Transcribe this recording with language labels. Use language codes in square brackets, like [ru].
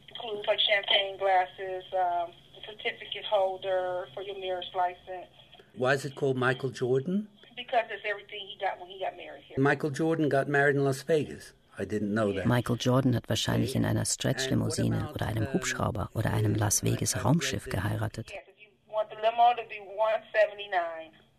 [en] Includes like champagne glasses, certificate holder for your marriage license. Why is it called Michael Jordan? Because it's everything he got when he got married here. Michael Jordan got married in Las Vegas. I didn't know that. [de] Michael Jordan hat wahrscheinlich in einer Stretchlimousine oder einem Hubschrauber oder einem Las Vegas Raumschiff geheiratet. [en] Yes, if you want the limo to be 179.